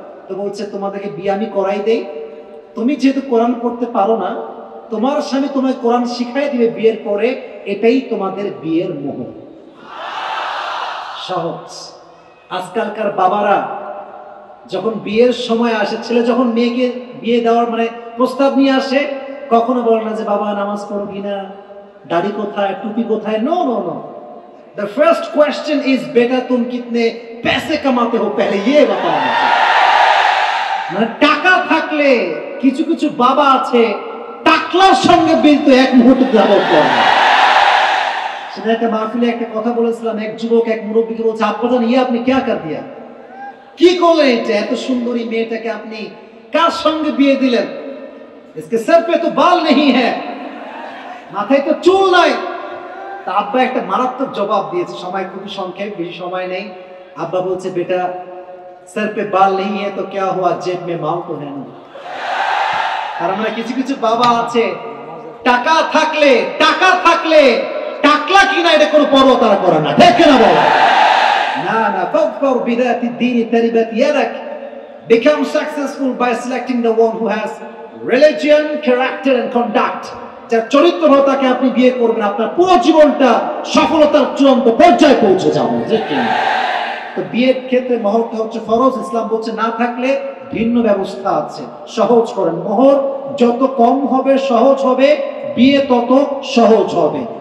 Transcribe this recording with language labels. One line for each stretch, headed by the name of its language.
Bangla: তো বলছে তোমাদেরকে বিয়ে আমি করাই দেই, তুমি যেহেতু কোরআন পড়তে পারো না, তোমার স্বামী তোমায় কোরআন শিখাই দিবে বিয়ের পরে, এটাই তোমাদের বিয়ের মোহর। সহজ। আজকালকার বাবারা যখন বিয়ের সময় আসে, ছেলে যখন মেয়েকে বিয়ে দেওয়ার প্রস্তাব নিয়ে আসে, কখনো বলে না যে বাবা নামাজ পড়ো কিনা, দাড়ি কোথায়, টুপি কোথায়।
English: no no no, the first question is
Hindi: बेटा तुम कितने पैसे कमाते हो, पहले ये बताओ।
Bangla: মানে টাকা থাকলে কিছু কিছু বাবা আছে টাকলার সঙ্গে বিল তো এক মুহূর্তে যাবত করে। সেটা একটা মাহফিলে একটা কথা বলেছিলাম, এক যুবক এক মুরব্বীকে বলছে, আব্বাজান ইয়ে আপনি
Hindi: क्या कर दिया,
Bangla: কি করলেন এটা, এত সুন্দরী মেয়েটাকে আপনি কার সঙ্গে বিয়ে দিলেন,
Hindi: इसके सर पे तो बाल नहीं है,
Bangla: মাথায় তো চুল নাই। তা আব্বা একটা মারাত্মক জবাব দিয়েছে, সময় খুবই সংক্ষেপ, বেশি সময় নেই। আব্বা বলছে,
Hindi: বেটা सर पे बाल नहीं है तो क्या हुआ, जेब में माल तो है ना।
Bangla: তার মানে কিছু কিছু বাবা আছে টাকা থাকলে টাকলা কিনা এটা কোনো পরোয়া তারা করে না, ঠিক না বলো?
English: না না,
Arabic: ফাকফর বিদাতি দ্বীনি তারিবাত ইয়াদাক,
English: become successful by selecting the one who has religion, character and conduct।
Bangla: যার চরিত্র ভালো তাকে আপনি বিয়ে করবেন, আপনার পুরো জীবনটা সফলতার চূড়ান্ত পর্যায়ে পৌঁছে যাবে, ঠিক না? তো বিয়ের ক্ষেত্রে মহরটা হচ্ছে ফরজ। ইসলাম বলছে না থাকলে ভিন্ন ব্যবস্থা আছে, সহজ করেন। মোহর যত কম হবে সহজ হবে, বিয়ে তত সহজ হবে।